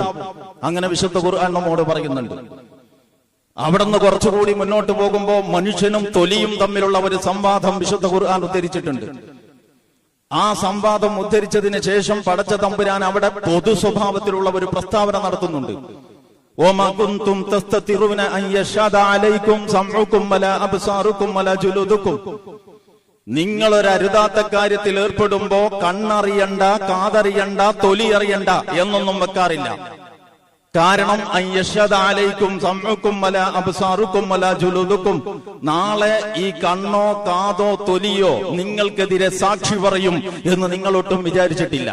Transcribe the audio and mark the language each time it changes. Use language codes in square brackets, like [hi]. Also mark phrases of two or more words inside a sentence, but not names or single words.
[ml] അങ്ങനെ വിശുദ്ധ ഖുർആൻ നമ്മോട് പറയുന്നുണ്ട്. അവിടുന്ന് കുറച്ചുകൂടി മുന്നോട്ട് പോകുമ്പോ മനുഷ്യനും തൊലിയും തമ്മിലുള്ള ഒരു സംവാദം വിശുദ്ധ ഖുർആൻ ഉദ്ധരിച്ചിട്ടുണ്ട്. ആ സംവാദം ഉദ്ധരിച്ചതിന് ശേഷം പടച്ച തമ്പുരാൻ അവിടെ പൊതു സ്വഭാവത്തിലുള്ള ഒരു പ്രസ്താവന നടത്തുന്നുണ്ട്. [ar] وما كنتم تستترون أن يشهد عليكم سمعكم ولا أبصاركم ولا جلودكم, [ml] നിങ്ങളൊരു അരുതാത്ത കാര്യത്തിൽ ഏർപ്പെടുമ്പോ കണ്ണറിയണ്ട, കാതറിയണ്ട, തൊലി അറിയണ്ട എന്നൊന്നും വെക്കാറില്ല. കാരണം [ar] أن يشهد عليكم سمعكم ولا أبصاركم ولا جلودكم, [ml] നാളെ ഈ കണ്ണോ കാതോ തൊലിയോ നിങ്ങൾക്കെതിരെ സാക്ഷി പറയും എന്ന് നിങ്ങളൊട്ടും വിചാരിച്ചിട്ടില്ല.